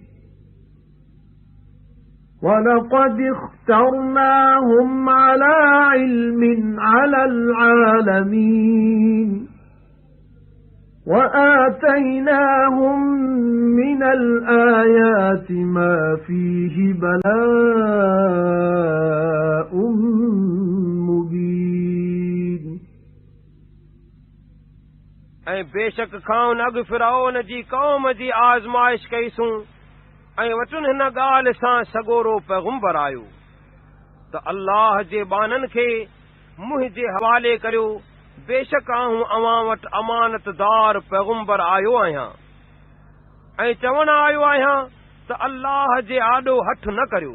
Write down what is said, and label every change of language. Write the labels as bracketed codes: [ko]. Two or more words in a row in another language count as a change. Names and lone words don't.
[ar] وَلَقَدِ اخْتَرْنَاهُمْ عَلَى عِلْمٍ عَلَى الْعَالَمِينَ وَآتَيْنَاهُمْ مِنَ الْآيَاتِ مَا فِيهِ بَلَاءٌ مُبِينٌ [sd] ऐं बेशक खां अॻु फिरौन जी क़ौम जी आज़माइश कईसूं ऐं वटुनि हिन ॻाल्हि सां सॻोरो पैगुंबर आयो त अल्लाह जे बाननि खे मुंहिंजे हवाले करियो। बेशक आऊं अवां वटि अमानतदार पैगुंबर आयो आहियां ऐं चवण आयो आहियां त अल्लाह जे आॾो हथ न करियो।